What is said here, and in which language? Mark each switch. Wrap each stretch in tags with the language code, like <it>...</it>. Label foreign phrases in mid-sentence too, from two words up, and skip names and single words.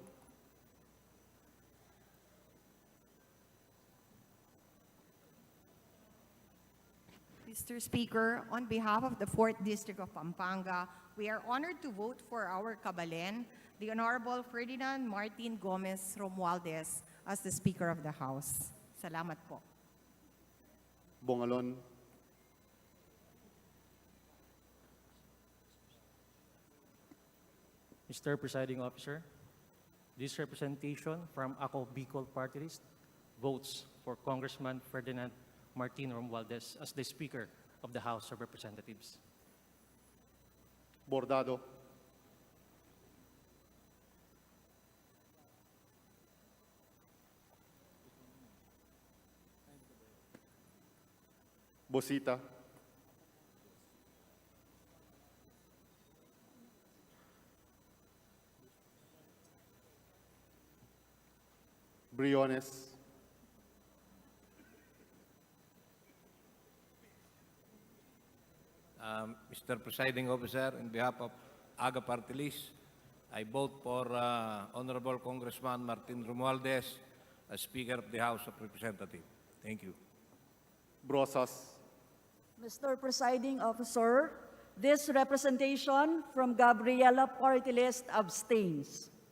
<en>Mr. Speaker, on behalf of the 4th District of Pampanga, we are honored to vote for our kabalen, the Honorable Ferdinand Martin Gomez Romualdez, as the Speaker of the House.</en> <tl>Salamat po.</tl> <en>Bongalon. Mr. Presiding Officer, this representation from Ako Bicol Party List votes for Congressman Ferdinand Martin Romualdez as the Speaker of the House of Representatives. Bordado. Bosita. Briones. Mr. Presiding Officer, in behalf of AGA Party List, I vote for Honorable Congressman Martin Romualdez as Speaker of the House of Representatives. Thank you. Brosas. Mr. Presiding Officer, this representation from Gabriela Party List abstains.</en>